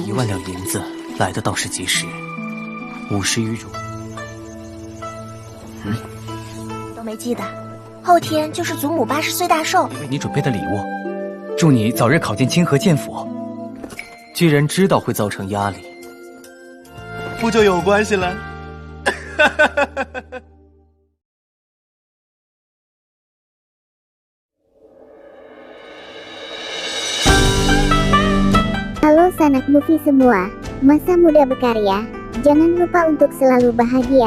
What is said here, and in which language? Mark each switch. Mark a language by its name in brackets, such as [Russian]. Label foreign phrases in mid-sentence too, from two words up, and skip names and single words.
[Chinese] 1万两银子来的倒是及时，50余种。都没记得，后天就是祖母80岁大寿，为你准备的礼物，祝你早日考进清河剑府。既然知道会造成压力，不就有关系了？ [Indonesian] Halo sanak movie semua, masa muda berkarya, jangan lupa untuk selalu bahagia.